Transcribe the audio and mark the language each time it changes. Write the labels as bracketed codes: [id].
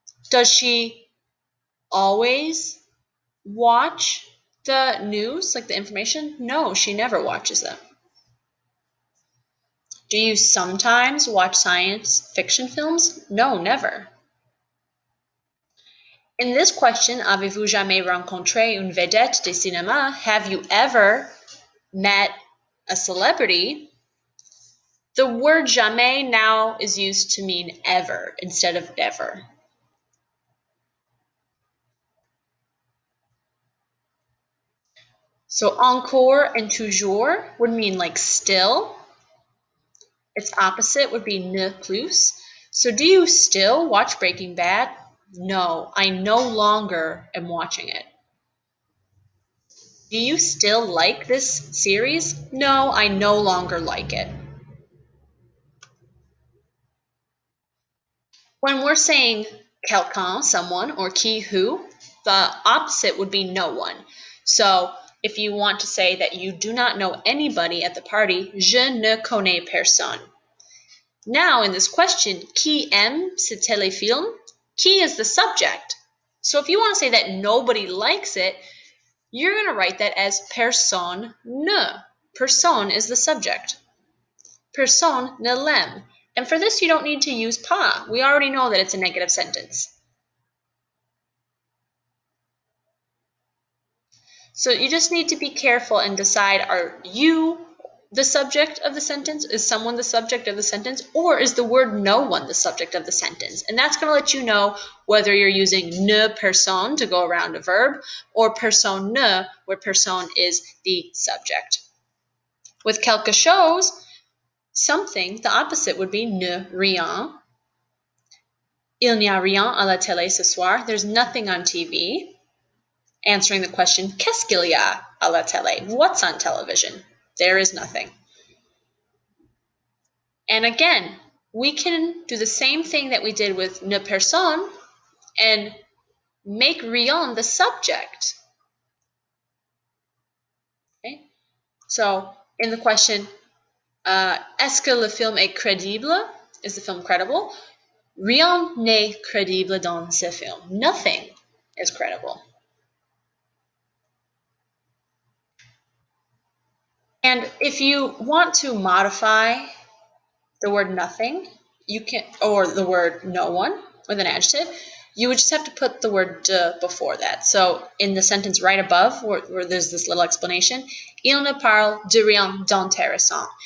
[en] Does she always watch the news, like the information? No, she never watches them. Do you sometimes watch science fiction films? No, never. In this question, [fr] avez-vous jamais rencontré une vedette de cinéma? [en] Have you ever met a celebrity? The word jamais now is used to mean ever instead of never. So encore and toujours would mean like still. Its opposite would be ne plus. So do you still watch Breaking Bad? No, I no longer am watching it. Do you still like this series? No, I no longer like it. When we're saying quelqu'un, someone, or qui, who, the opposite would be no one. So if you want to say that you do not know anybody at the party, [fr] je ne connais personne. [en] Now in this question, [fr] qui aime ce téléfilm? [en] Qui is the subject. So if you want to say that nobody likes it, you're going to write that as personne ne. Personne is the subject. [fr] Personne ne l'aime. [en] And for this, you don't need to use pas. We already know that it's a negative sentence. So you just need to be careful and decide, are you the subject of the sentence? Is someone the subject of the sentence? Or is the word no one the subject of the sentence? And that's going to let you know whether you're using ne personne to go around a verb or personne ne, where personne is the subject. With quelque chose, something, the opposite would be ne rien. [fr] Il n'y a rien à la télé ce soir. [en] There's nothing on TV. Answering the question, [fr] qu'est-ce qu'il y a à la télé? [en] What's on television? There is nothing. And again, we can do the same thing that we did with ne personne and make rien the subject. Okay? So in the question, [fr] est-ce que le film est crédible? [en] Is the film credible? [fr] Rien n'est crédible dans ce film. [en] Nothing is credible. And if you want to modify the word nothing, you can, or the word no one with an adjective, you would just have to put the word de before that. So in the sentence right above, where there's this little explanation, [fr] il ne parle de rien d'intéressant.